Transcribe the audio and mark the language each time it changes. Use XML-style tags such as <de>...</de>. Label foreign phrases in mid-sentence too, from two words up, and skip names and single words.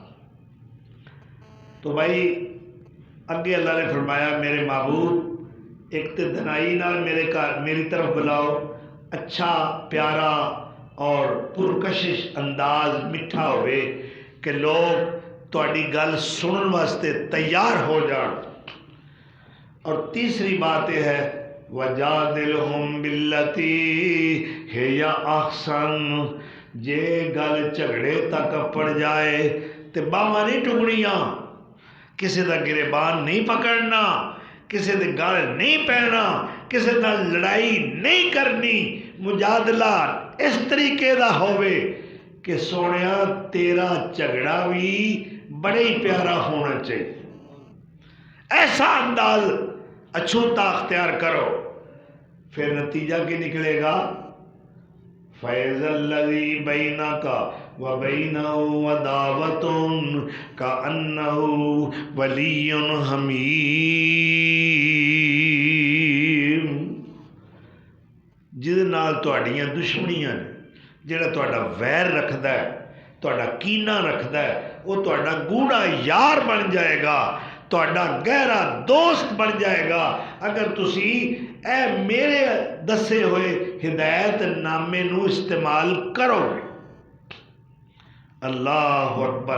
<pa>تو بھائی اگے اللہ نے فرمایا میرے معبود ایک تے دنائی نال میری طرف بلاؤ، اچھا پیارا اور پرکشش انداز میٹھا ہوئے کہ لوگ تواڈی گل سنن واسطے تیار ہو جان.</pa> <ur>اور تیسری بات یہ ہے</ur> <ar>وَجَادِلْهُمْ بِالَّتِي هِيَ أَحْسَنُ.</ar> <pa>جے گل جھگڑے تک پڑ جائے تے باواں نہیں ٹکڑیاں، کسی دا گریبان نہیں پکڑنا، کسی دے گل نہیں پینا، کسی نال لڑائی نہیں کرنی. مجادلہ اس طریقے دا ہوئے کہ سونیا تیرا جھگڑا بھی بڑے ہی پیارا ہونا چاہیے.</pa> <ur>ایسا انداز اچھوتا اختیار کرو.</ur> <pa>پھر نتیجہ کی نکلے گا</pa> <ar>فَإِذَا الَّذِي بَيْنَكَ وَبَيْنَهُ عَدَاوَةٌ كَأَنَّهُ وَلِيٌّ حَمِيمٌ.</ar> <pa>جہدے نال تہاڈیاں دشمنیاں نے، جڑا تہاڈا ویر رکھدا ہے، تہاڈا کینہ رکھدا ہے، وہ تہاڈا گوڑا یار بن جائے گا، تہاڈا گہرا دوست بن جائے گا اگر تسی اے میرے دسے ہوئے ہدایت نامے نو استعمال کرو.</pa> <ar>اللہ اکبر.</ar>